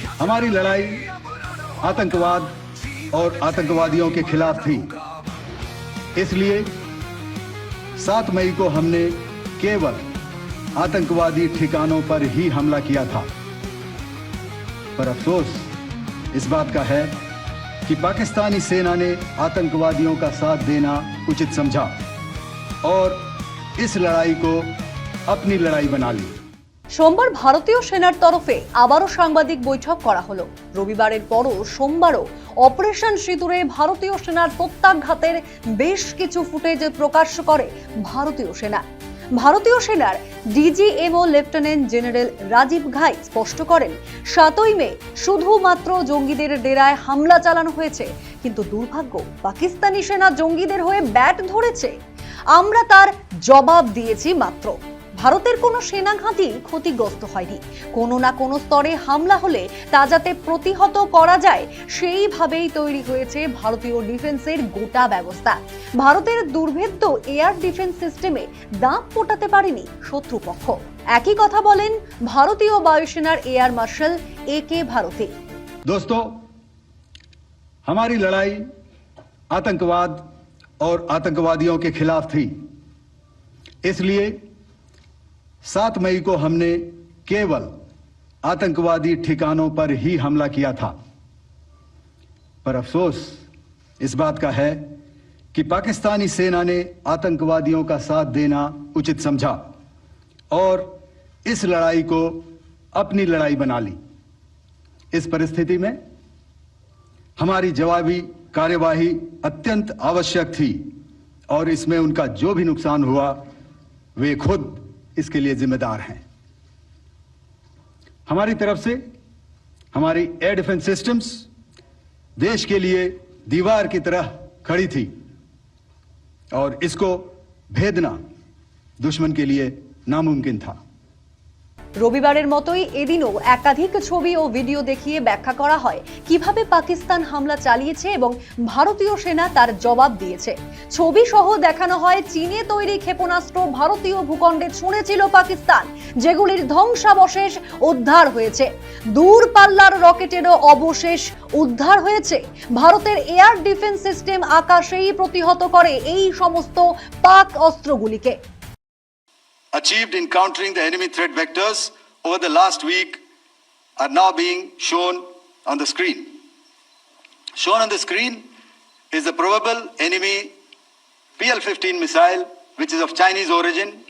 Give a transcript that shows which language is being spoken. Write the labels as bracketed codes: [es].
[hi] हमारी लड़ाई आतंकवाद और आतंकवादियों के खिलाफ थी, इसलिए 7 मई को हमने केवल आतंकवादी ठिकानों पर ही हमला किया था। पर अफसोस इस बात का है कि पाकिस्तानी सेना ने आतंकवादियों का साथ देना उचित समझा और इस लड़ाई को अपनी लड़ाई बना ली। [bn] সোমবার ভারতীয় সেনার তরফে আবারও সাংবাদিক বৈঠক করা হলো। রবিবারের পরও সোমবারও অপারেশন সিঁদুরে ভারতীয় সেনার প্রত্যাঘাতের বেশ কিছু ফুটেজ প্রকাশ করে ভারতীয় সেনা। ভারতীয় সেনার ডিজিএমও লেফটেন্যান্ট জেনারেল রাজীব ঘাই স্পষ্ট করেন, 7ই মে শুধুমাত্র জঙ্গিদের ডেরায় হামলা চালানো হয়েছে, কিন্তু দুর্ভাগ্য পাকিস্তানি সেনা জঙ্গিদের হয়ে ব্যাট ধরেছে। আমরা তার জবাব দিয়েছি মাত্র। ভারতের কোনো সেনা ঘাঁটি ক্ষতিগ্রস্ত হয়নি। কোনো না কোনো স্তরে হামলা হলে তা যাতে প্রতিহত করা যায় সেইভাবেই তৈরি হয়েছে ভারতীয় ডিফেন্সের গোটা ব্যবস্থা। ভারতের দুর্ভেদ্য এয়ার ডিফেন্স সিস্টেমে দাঁত ফোটাতে পারেনি শত্রুপক্ষ। একই কথা বলেন ভারতীয় বায়ুসেনার এয়ার মার্শাল একে ভারতী। [hi] दोस्तों, हमारी लड़ाई आतंकवाद और आतंकवादियों के खिलाफ थी, इसलिए 7 मई को हमने केवल आतंकवादी ठिकानों पर ही हमला किया था। पर अफसोस इस बात का है कि पाकिस्तानी सेना ने आतंकवादियों का साथ देना उचित समझा और इस लड़ाई को अपनी लड़ाई बना ली। इस परिस्थिति में हमारी जवाबी कार्यवाही अत्यंत आवश्यक थी और इसमें उनका जो भी नुकसान हुआ वे खुद इसके लिए जिम्मेदार हैं। हमारी तरफ से हमारी एयर डिफेंस सिस्टम्स देश के लिए दीवार की तरह खड़ी थी और इसको भेदना दुश्मन के लिए नामुमकिन था। [bn] রবিবারের মতোই এদিনও একাধিক ছবি ও ভিডিও দেখিয়ে ব্যাখ্যা করা হয় কিভাবে পাকিস্তান হামলা চালিয়েছে এবং ভারতীয় সেনা তার জবাব দিয়েছে। ছবি সহ দেখানো হয় চীনে তৈরি ক্ষেপণাস্ত্র ভারতীয় ভূখণ্ডে ছুঁড়েছিল পাকিস্তান, যেগুলির ধ্বংসাবশেষ উদ্ধার হয়েছে। দূরপাল্লার রকেটেরও অবশেষ উদ্ধার হয়েছে। ভারতের এয়ার ডিফেন্স সিস্টেম আকাশেই প্রতিহত করে এই সমস্ত পাক অস্ত্রগুলিকে। [en] Achieved in countering the enemy threat vectors over the last week are now being shown on the screen. Shown on the screen is the probable enemy PL-15 missile, which is of Chinese origin.